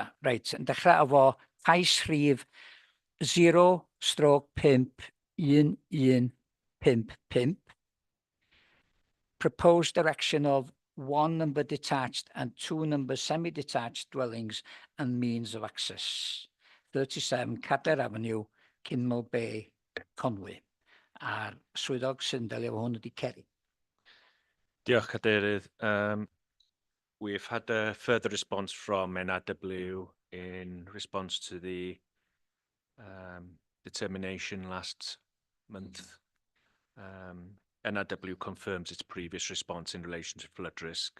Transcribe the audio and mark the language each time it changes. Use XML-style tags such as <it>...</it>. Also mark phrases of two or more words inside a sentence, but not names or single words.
<cy>Reit, yn dechrau efo cais rhif 0/51155.</cy> <en>Proposed direction of 1 number detached and 2 number semi-detached dwellings and means of access. 37 Cader Avenue, Kinmel Bay, Conwy.</en> <cy>A'r swyddog sy'n delio efo hwn ydi Ceri. Diolch, Cadeirydd.</cy> <en>We've had a further response from NRW in response to the determination last month. NRW confirms its previous response in relation to flood risk.</en>